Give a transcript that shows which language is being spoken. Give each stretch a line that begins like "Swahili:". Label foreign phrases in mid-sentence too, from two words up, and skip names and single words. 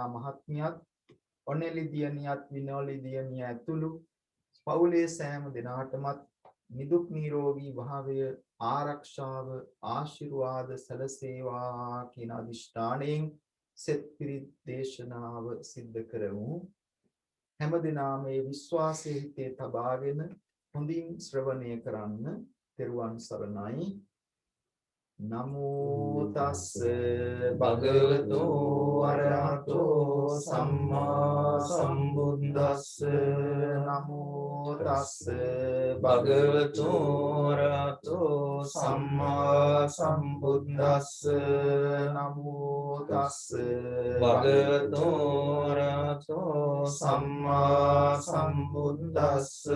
Sinhala: මහත්මියත් ඔනෙලි දියණියත් විනෝලි දියණිය ඇතුළු පවුලේ සෑම දෙනාටමත් නිදුක් නිරෝගී භාවය ආරක්ෂාව ආශිර්වාද සැලසේවා කියන අදිෂ්ඨාණයෙන් සෙත් පිරිත් දේශනාව සිද්ධ කරමු හැම දිනම මේ විශ්වාසයේ හිතේ තබාගෙන හොඳින් ශ්‍රවණය කරන්න තෙරුවන් සරණයි
Pali: නමෝ තස්ස භගවතු අරහතෝ සම්මා සම්බුද්දස්ස නමෝ තස්ස භගවතු අරහතෝ සම්මා සම්බුද්දස්ස නමෝ තස්ස භගවතු අරහතෝ සම්මා සම්බුද්දස්ස